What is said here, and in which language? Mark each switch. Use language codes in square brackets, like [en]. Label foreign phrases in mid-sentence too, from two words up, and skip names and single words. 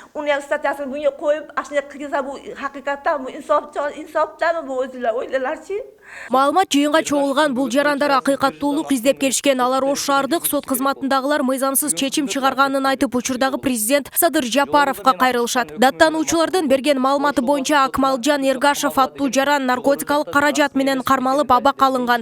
[uz] uning statyasini bunga qo'yib, ashunday qilsa bu haqiqatan bu insofdami bu o'zinglar o'ylalarchi? [ky] Маалымат жыйынга чогулган бул жарандар акыйкаттуулук издеп келишкен. Алар Ош шаардык сот кызматындагылар мыйзамсыз чечим чыгарганын айтып, учурдагы президент Садыр Жапаровго кайрылышат. Даттануучулардын берген маалыматы боюнча Акмалжан Эргашев аттуу жаран наркотикалык каражат менен кармалып абак алынган.